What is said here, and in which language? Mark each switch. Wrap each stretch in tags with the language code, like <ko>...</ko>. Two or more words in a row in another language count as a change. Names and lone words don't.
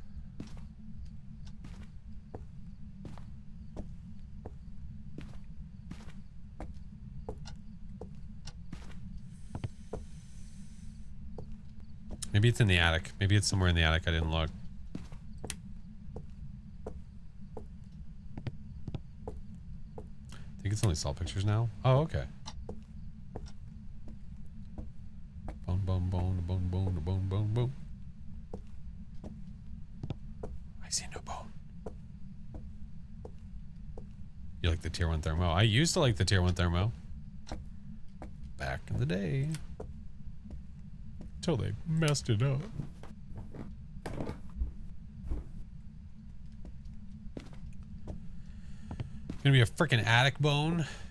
<en>Maybe it's in the attic. Maybe it's somewhere in the attic. I didn't look. I think it's only salt pictures now. Oh, okay. Bone, bone, bone, bone, bone, bone, bone, bone. I see no bone. You like the tier 1 thermo? I used to like the tier 1 thermo. Back in the day. Until they messed it up. Gonna be a freaking attic bone.</en>